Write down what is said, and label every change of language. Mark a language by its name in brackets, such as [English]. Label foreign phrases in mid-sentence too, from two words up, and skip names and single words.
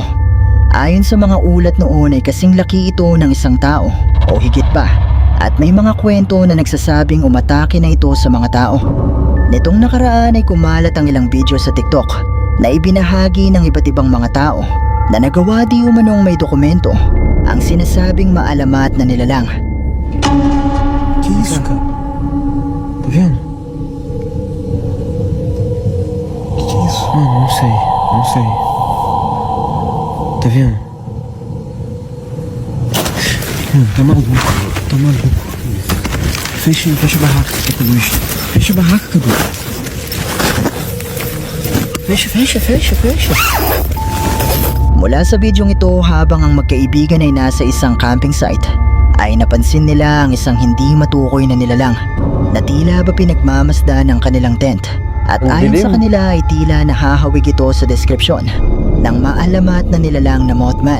[Filipino] Ayon sa mga ulat noon ay kasing laki ito ng isang tao o higit pa. At may mga kwento na nagsasabing umatake na ito sa mga tao. Nitong nakaraan ay kumalat ang ilang video sa TikTok na ibinahagi ng iba't ibang mga tao na nagawa di umanong may dokumento ang sinasabing maalamat na nilalang. [Portuguese] Tá vendo? Que é isso? Mano, não sei. Não sei. Tá vendo? Mano, tá maluco. Tá maluco. Fecha a barraca, Cadu. Fecha a barraca, Cadu. Fecha. [Filipino] Mula sa bidyong ito habang ang magkaibigan ay nasa isang camping site ay napansin nila ang isang hindi matukoy na nilalang na tila ba pinagmamasdan ng kanilang tent. At Ang ayon sa dilim. kanila ay tila nahahawig ito sa deskripsyon ng maalamat na nilalang na Mothman.